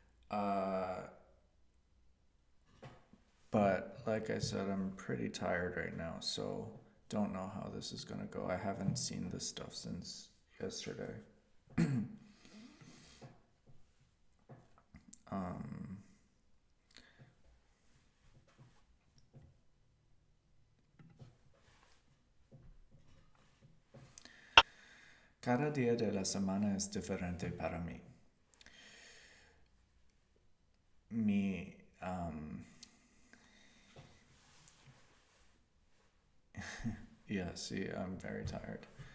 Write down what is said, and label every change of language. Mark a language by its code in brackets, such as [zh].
[en] uh, but like I said, I'm pretty tired right now, so don't know how this is gonna go. I haven't seen this stuff since yesterday. [es] um, Cada día de la semana es diferente para mí. [en] Mi, yeah, see, I'm very tired.